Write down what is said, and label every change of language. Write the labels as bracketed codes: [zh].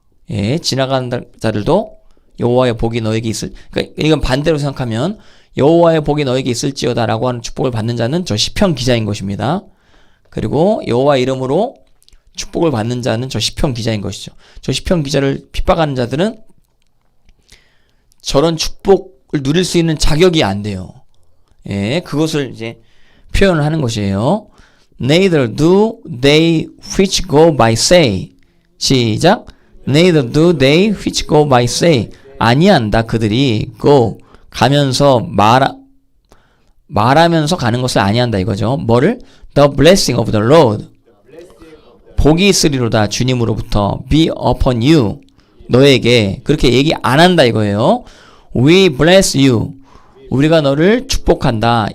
[ko] 예, 지나가는 자들도 여호와의 복이 너에게 그러니까 이건 반대로 생각하면 여호와의 복이 너에게 있을지어다라고 하는 축복을 받는 자는 저 시편 기자인 것입니다. 그리고 여호와 이름으로 축복을 받는 자는 저 시편 기자인 것이죠. 저 시편 기자를 핍박하는 자들은 저런 축복을 누릴 수 있는 자격이 안 돼요. 예, 그것을 이제 표현을 하는 것이에요. [en] Neither do they which go by say. [ko] 시작. [en] Neither do they which go by say. [ko] 아니한다 그들이 [en] go [ko] 가면서 말하면서 가는 것을 아니한다 이거죠. 뭐를? [en] The blessing of the Lord. [ko] 복이 있으리로다 주님으로부터 [en] be upon you. [ko] 너에게 그렇게 얘기 안 한다 이거예요. [en] We bless you. [ko] 우리가 너를 축복한다.